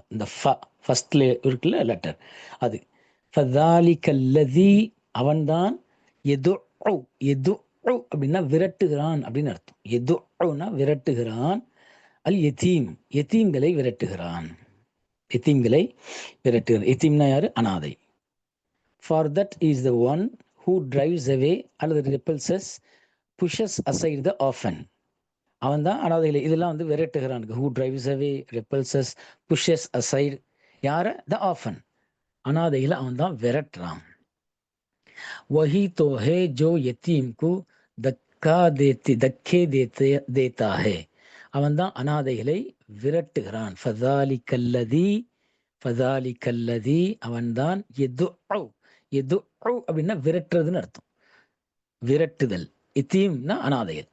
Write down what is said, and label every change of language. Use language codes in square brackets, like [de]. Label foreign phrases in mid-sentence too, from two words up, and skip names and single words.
[ta] இந்த ஃபர்ஸ்ட்ல இருக்குல்ல லெட்டர் அது. [ar] فذلك الذي [ta] அவன்தான் எது எது அப்படின்னா விரட்டுகிறான் அப்படின்னு அர்த்தம். எதுனா விரட்டுகிறான். [ar] اليتيم [ta] யதீம்களை விரட்டுகிறான். யதீம்களை விரட்டுகிறான். யதீம்னா யாரு? அனாதை. [en] For that is the one who drives away அல்லது repulses pushes aside the orphan. [ta] அவன் தான் அனாதைகளை இதெல்லாம் விரட்டுகிறான். [en] who drives away repulses pushes aside [ta] யார? [en] the orphan. [ta] அனாதைகளை அவன் தான் விரட்டுறான். [hi] वही तो है जो यतीम को देता है. [ta] அவன் தான் அனாதைகளை விரட்டுகிறான். [ar] فذلك الذي [ta] அவன்தான் எது அப்படின்னா விரட்டுறதுன்னு அர்த்தம். விரட்டுதல். இத்தீம்னா அனாதைகள்.